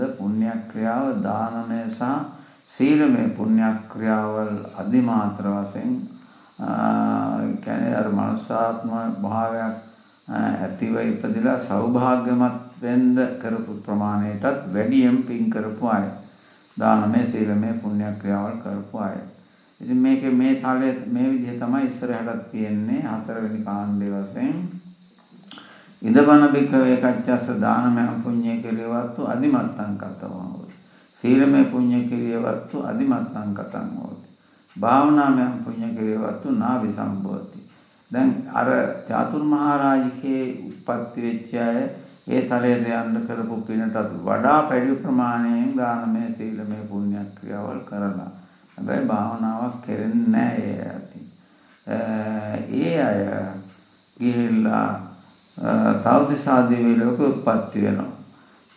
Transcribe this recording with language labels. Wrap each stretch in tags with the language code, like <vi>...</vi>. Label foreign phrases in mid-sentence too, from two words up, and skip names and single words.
<si>පුණ්‍ය ක්‍රියාව දානමය සහ සීලමය පුණ්‍ය ක්‍රියාවල් අදිමාත්‍ර වශයෙන් කියන්නේ අර මනුෂ්‍යාත්ම භාවයක් ඇතිව ඉපදලා සෞභාග්‍යමත් වෙන්න කරපු ප්‍රමාණයටත් වැඩියෙන් පින් කරපු අය. දානමය සීලමය පුණ්‍ය ක්‍රියාවල් කරපු අය. ඉතින් මේකේ මේ තලයේ මේ විදිහ තමයි ඉස්සරහට තියෙන්නේ. හතරවෙනි කාණ්ඩයේ වශයෙන්</si> <pi>ඉදපන බික්කවේ කච්චස්ස දානමය පුඤ්ඤ කිරියවත්තු අදිමත්තං කතං හෝති. සීලමය පුඤ්ඤ කිරියවත්තු අදිමත්තං කතං හෝති. භාවනාමය පුඤ්ඤ කිරියවත්තු නාවි සම්බෝධි.</pi> <si>දැන් අර චාතුරු මහරජිකේ උප්පත්ති වෙච්ච අය ඒ තලයට යන්න කරපු පිනටත් වඩා පැඩි ප්‍රමාණයෙන් දානමය සීලමය පුණ්‍ය ක්‍රියාවල් කරලා. හැබැයි භාවනාවක් කරන්නේ නැහැ ඒ අය ගිහිල්ලා තවතිසා දිව්‍ය ලෝක උත්පත්ති වෙනවා.</si>